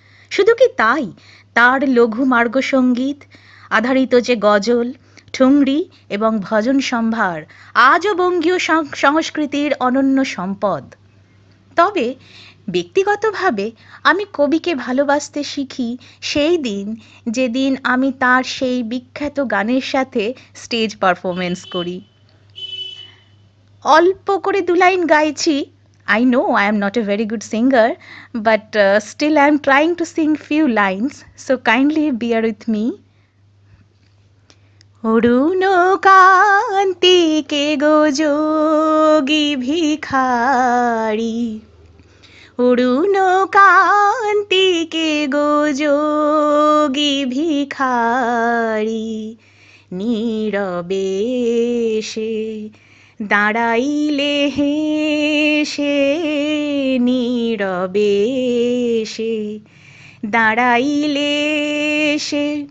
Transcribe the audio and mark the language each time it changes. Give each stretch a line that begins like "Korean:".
Bangla: শুধু কি তাই, তার লঘু মার্গসঙ্গীত আধারিত যে গজল, ঠুংরি এবং ভজন সম্ভার আজও বঙ্গীয় সংস্কৃতির অনন্য সম্পদ। তবে ব্যক্তিগতভাবে আমি কবিকে ভালোবাসতে শিখি সেই দিন যেদিন আমি তার সেই বিখ্যাত গানের সাথে স্টেজ পারফরমেন্স করি। অল্প করে দু লাইন গাইছি।
English: I know I am not a very good singer, but still I am trying to sing few lines, so kindly bear with me.
Bangla: অরুণ কান্তিকে গো যোগী ভিখারি, অরুণ কান্তিকে গো যোগী ভিখারি, নীরবে সে দাঁড়াইলে হেসে, নীরবে সে দাঁড়াইলে সে,